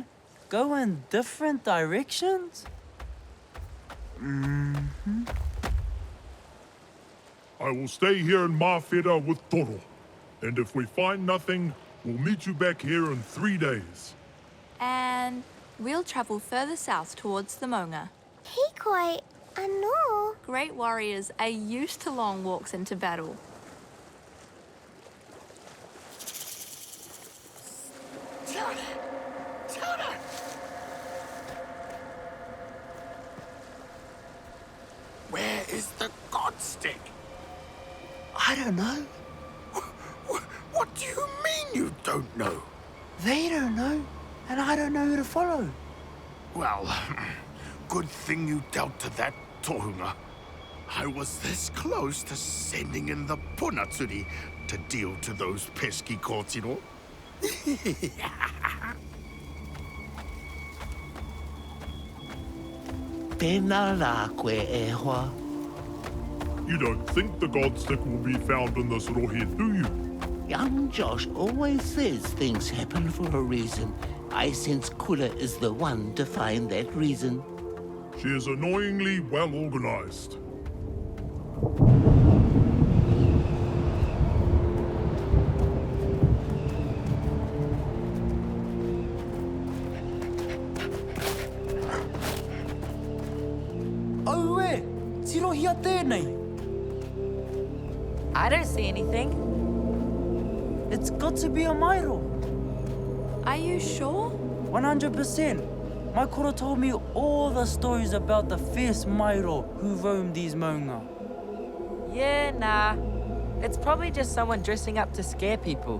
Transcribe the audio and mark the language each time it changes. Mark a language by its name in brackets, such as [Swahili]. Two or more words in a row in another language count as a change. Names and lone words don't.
[English] Go in different directions? I will stay here in Mawhera with Toro. And if we find nothing, we'll meet you back here in 3 days. And we'll travel further south towards the maunga. [Māori] Hikoi, anō. [English] Great warriors are used to long walks into battle. Where is the godstick? I don't know. What do you mean you don't know? They don't know, and I don't know who to follow. Well, good thing you dealt to that tohunga. I was this close to sending in the punatsuri to deal to those pesky kōtiro. [Māori] Tēnā rā koe e hoa. [English] You don't think the godstick will be found in this rohe, do you? Young Josh always says things happen for a reason. I sense Kura is the one to find that reason. She is annoyingly well organized. [Māori] Aue, tirohia tēnei. [English] I don't see anything. It's got to be a maero. Are you sure? 100%. My koro told me all the stories about the fierce maero who roamed these maunga. Yeah, nah. It's probably just someone dressing up to scare people.